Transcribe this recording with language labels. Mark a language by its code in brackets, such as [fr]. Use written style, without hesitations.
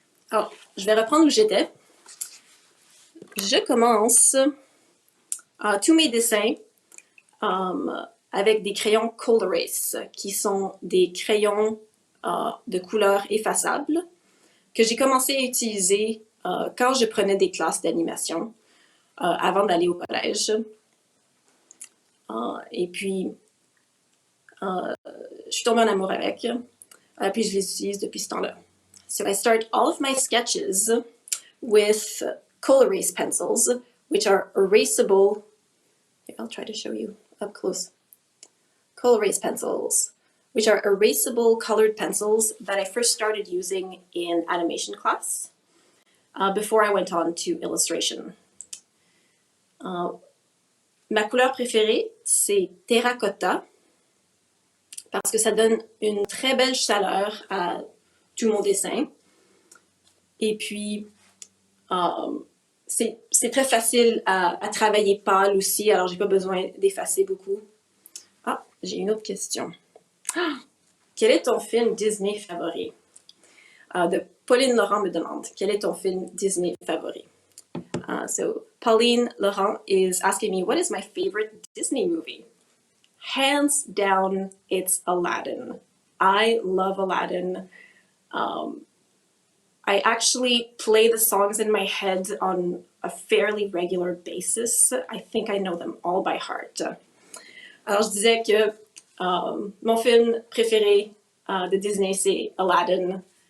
[fr] Alors, je vais reprendre où j'étais. Je commence tous mes dessins avec des crayons Cold Erase, qui sont des crayons de couleur effaçable que j'ai commencé à utiliser quand je prenais des classes d'animation avant d'aller au collège. Et puis, je suis tombée en amour avec, puis je les utilise depuis ce temps-là. [en] So I start all of my sketches with Cold Erase pencils, which are erasable. I'll try to show you up close. Cold Erase pencils, which are erasable colored pencils that I first started using in animation class before I went on to illustration. [fr] Ma couleur préférée, c'est terracotta, parce que ça donne une très belle chaleur à tout mon dessin. Et puis, c'est très facile à travailler pâle aussi, alors j'ai pas besoin d'effacer beaucoup. Ah, j'ai une autre question. Quel est ton film Disney favori? De Pauline Laurent me demande, quel est ton film Disney favori? [en] So Pauline Laurent is asking me, what is my favorite Disney movie? Hands down, it's Aladdin. I love Aladdin. I actually play the songs in my head on a fairly regular basis. I think I know them all by heart. [fr] Alors, je disais que mon film préféré de Disney, c'est Aladdin.